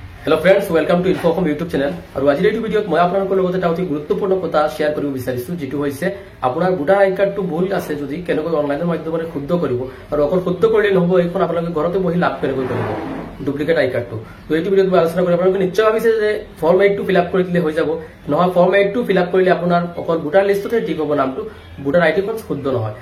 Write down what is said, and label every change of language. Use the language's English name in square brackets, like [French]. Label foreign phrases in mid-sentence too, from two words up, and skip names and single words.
[English] Hello friends, welcome to Info Home YouTube channel. [Hindi] और आज [Assamese] এই ভিডিওত মই আপোনালোকৰ লগত এটা অতি গুৰুত্বপূৰ্ণ কথা শেয়াৰ কৰিব বিচাৰিছো, যেটো হৈছে আপোনাৰ [English] voter I cardটো [Assamese] ভুল আছে যদি কেনেকৈ অনলাইনৰ মাধ্যমেৰে শুদ্ধ কৰিব, আৰু অকল শুদ্ধ কৰিলে নহব, এইখন আপোনালোকে ঘৰতে বহি লাভ কেনেকৈ কৰিব [English] duplicate I cardটো। [Assamese] তো এইটো ভিডিওত মই আলোচনা কৰিম। আপোনালোকে নিশ্চয় ভাবিছে যে ফৰ্ম 8টো [English] fill up [Assamese] কৰি দিলে হৈ যাব। নহয়, ফৰ্ম 8টো [English] fill up [Assamese] কৰিলে আপোনাৰ অকল [English] voter listতে [Assamese] ঠিক হ'ব নামটো, [English] voter IDখন [Assamese] শুদ্ধ নহয়।